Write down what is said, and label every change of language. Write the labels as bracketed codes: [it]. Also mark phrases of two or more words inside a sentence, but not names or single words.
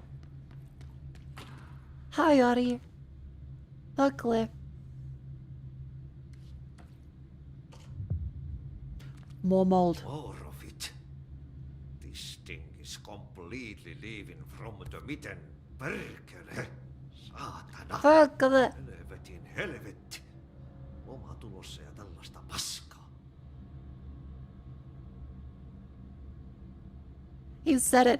[en] Hi, Artie. Perkele. More mold. More of it. This thing is completely leaving from the mitten. [fi] Perkele. Saatana. Perkele. Helvetin helvetti. Oma tulossa ja tällaista paskaa. [en] You said it.